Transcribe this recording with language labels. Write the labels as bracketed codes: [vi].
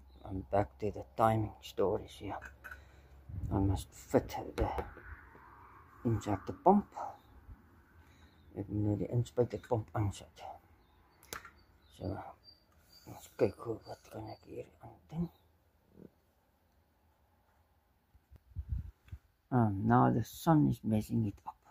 [en] I'm back to the timing stories here. I must fit the injector pump. [af] Ek moet nou die inspuiterpomp aansit. So, ons kyk hoe wat kan ek hier aan doen. [en] Now the sun is messing it up.